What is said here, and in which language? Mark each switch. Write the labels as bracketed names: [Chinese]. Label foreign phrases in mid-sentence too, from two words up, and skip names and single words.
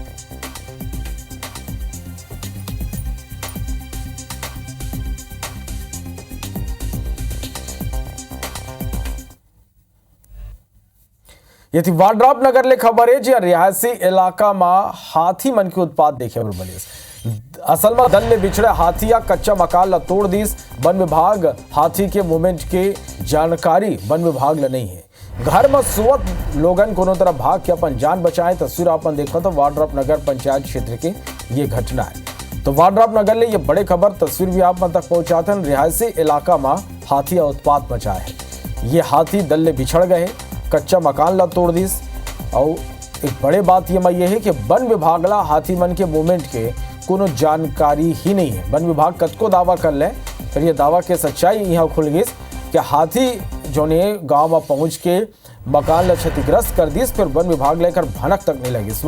[Chhattisgarhi] ये थी वाड्राप नगर ले खबर है जी रिहायशी इलाका में हाथी मन के उत्पाद देखे पर मिले। असल में दल में बिछड़े हाथिया कच्चा मकान ला तोड़ दीस। वन विभाग हाथी के मूवमेंट के जानकारी वन विभाग ला नहीं है। घर में सुवत लोगन कोनो तरह भाग के अपन जान बचाए। तस्वीर अपन देखा तो वाड्राप नगर पंचायत क्षेत्र के ये घटना है। तो वाड्राप नगर ले ये बड़े खबर तस्वीर भी आप तक पहुंचाते हैं। रिहायशी इलाका में हाथिया उत्पाद मचा है। ये हाथी दल ले बिछड़ गए, कच्चा मकान ला तोड़ दीस। और एक बड़े बात ये है कि वन विभाग ला हाथी मन के मूवमेंट के कोनो जानकारी ही नहीं है। वन विभाग कतको दावा कर ले, फिर ये दावा के सच्चाई यहाँ खुल गई कि हाथी जो ने गांव में पहुंच के मकान ला क्षतिग्रस्त कर दीस, फिर वन विभाग लेकर भनक तक नहीं लगी।